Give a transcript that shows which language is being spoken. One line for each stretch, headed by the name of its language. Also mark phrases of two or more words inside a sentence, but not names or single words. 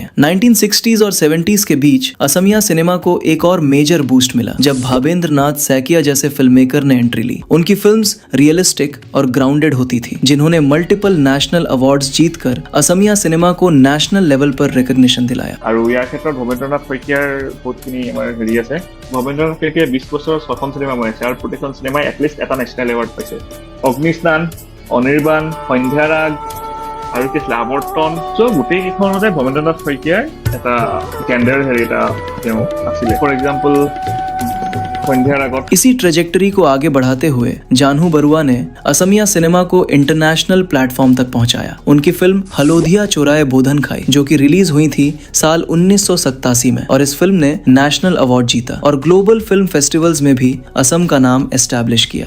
Hindi: 1960s और 70s के बीच असमिया सिनेमा को एक और
English: major boost
Hindi: मिला जब भावेंद्र नाथ सैकिया जैसे
English: film maker
Hindi: ने एंट्री ली। उनकी फिल्म्स रियलिस्टिक और ग्राउंडेड होती थी, जिन्होंने
English: multiple national awards
Hindi: जीतकर असमिया सिनेमा को
English: national level
Hindi: पर रिकॉग्निशन दिलाया।
Assamese: আৰু ইয়াৰ ক্ষেত্ৰত ভৱেন্দ্ৰনাথ শইকীয়াৰ বহুতখিনি আমাৰ হেৰি আছে। ভৱেন্দ্ৰনাথ শইকীয়াই 20 বছৰৰ 6খন চিনেমা বনাইছে আৰু প্ৰতিখন চিনেমাই এটলিষ্ট এটা
English: national award
Assamese: পাইছে। অগ্নিস্নান, অনিৰ্বাণ, সন্ধ্যাৰাগ আৰু কি আছিলে আৱৰ্তন, চ' গোটেই কেইখনতে ভৱেন্দ্ৰনাথ শইকীয়াৰ এটা জেণ্ডাৰ হেৰি এটা তেওঁ আছিলে।
English: for example
Hindi: इसी ट्रेजेक्टरी को आगे बढ़ाते हुए जानू बरुआ ने असमिया सिनेमा को
English: international platform
Hindi: तक पहुंचाया। उनकी फिल्म हलोदिया चोराए बोधन खाई, जो कि रिलीज हुई थी साल 1987 में, और इस फिल्म ने
English: national award
Hindi: जीता और
English: global film festivals
Hindi: में भी असम का नाम एस्टैब्लिश किया।